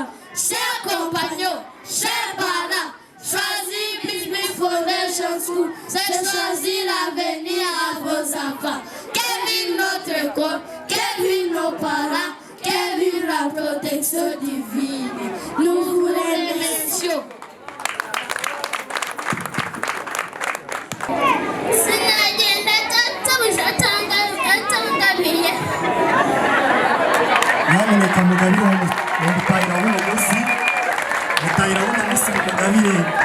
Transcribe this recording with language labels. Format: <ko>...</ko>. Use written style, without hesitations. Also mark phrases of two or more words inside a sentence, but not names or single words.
<fr>Chers compagnons, chers parents, choisir Business Foundation School, c'est choisir l'avenir à vos enfants. Quelle vive notre école, quelle vive nos parents, quelle vive la protection divine. Nous vous remercions.</fr> <rw>Nyamuneka mugabire mutahira buno munsi, mutahira buno munsi mugabire.</rw>